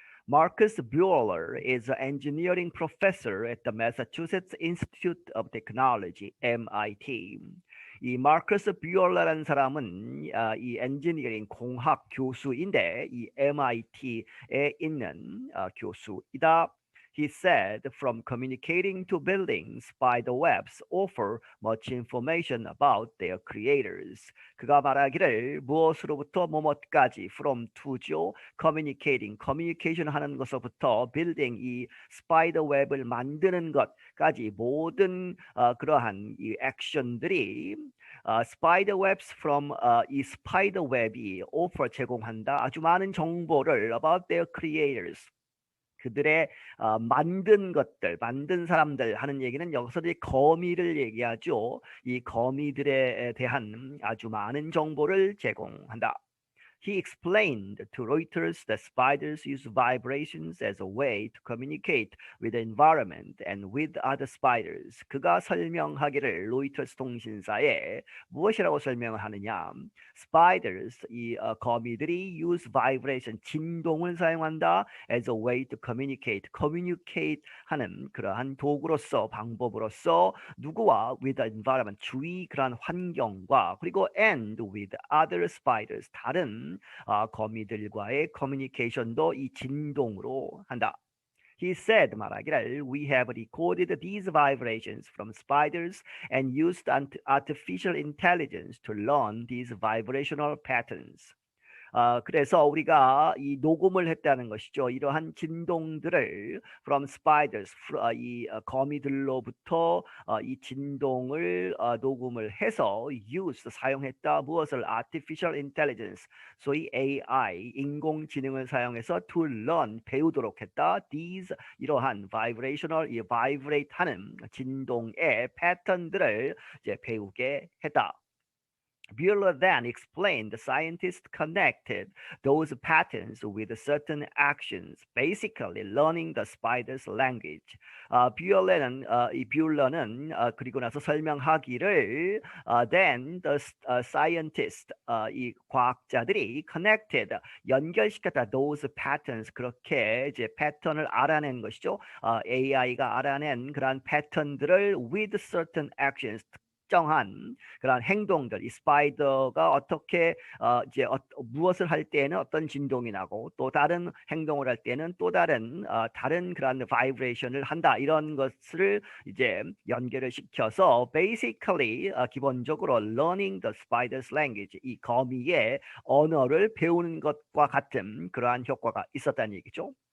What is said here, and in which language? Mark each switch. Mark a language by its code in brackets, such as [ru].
[en] Marcus Buehler is an engineering professor at the Massachusetts Institute of Technology, MIT. [ko] 이 마커스 뷰얼러라는 사람은 이 엔지니어링 공학 교수인데 이 MIT에 있는 교수이다. [en] He said, from communicating to buildings, spider webs offer much information about their creators. [ko] 그가 말하기를 무엇으로부터 뭐뭇까지 [en] from to [ko] 죠. communication 하는 것으로부터 building 이 spider web을 만드는 것까지 모든 그러한 이 액션들이 [en] spider webs from [ko] 이 spider web이 [en] offer [ko] 제공한다. 아주 많은 정보를 [en] about their creators. [ko] 그들의 만든 것들, 만든 사람들 하는 얘기는 여기서 이 거미를 얘기하죠. 이 거미들에 대한 아주 많은 정보를 제공한다. [en] He explained to Reuters that spiders use vibrations as a way to communicate with the environment and with other spiders. [ko] 그가 설명하기를 로이터스 통신사에 무엇이라고 설명을 하느냐? Spiders, 이 거미들이 [en] use vibration, [ko] 진동을 사용한다 [en] as a way to communicate [ko] 하는 그러한 도구로서, 방법으로서 누구와 [en] with the environment, [ko] 주위 그러한 환경과 그리고 [en] and with other spiders, [ko] 다른 거미들과의 커뮤니케이션도 이 진동으로 한다. [en] He said, [ko] 말하기를, [en] we have recorded these vibrations from spiders and used artificial intelligence to learn these vibrational patterns. [ko] 그래서 우리가 이 녹음을 했다는 것이죠. 이러한 진동들을 [en] from spiders, [ko] 이 거미들로부터 이 진동을 녹음을 해서 use, 사용했다. 무엇을? [en] artificial intelligence, [ko] 소위 AI, 인공지능을 사용해서 [en] to learn, [ko] 배우도록 했다. these, 이러한 vibrational, 이 vibrate 하는 진동의 패턴들을 이제 배우게 했다. [en] Bueller then explained the scientists connected those patterns with certain actions, basically learning the spider's language. [ko] 이 뷰러는 그리고 나서 설명하기를 [en] then the scientist [ko] 이 과학자들이 connected 연결시켰다 [en] those patterns [ko] 그렇게 이제 패턴을 알아낸 것이죠. AI가 알아낸 그러한 패턴들을 [en] with certain actions [ko] 특정한 그런 행동들, 이 스파이더가 어떻게 이제 무엇을 할 때에는 어떤 진동이 나고 또 다른 행동을 할 때는 또 다른 그런 바이브레이션을 한다 이런 것을 이제 연결을 시켜서 basically 기본적으로 [en] learning the spider's language [ko] 이 거미의 언어를 배우는 것과 같은 그러한 효과가 있었다는 얘기죠.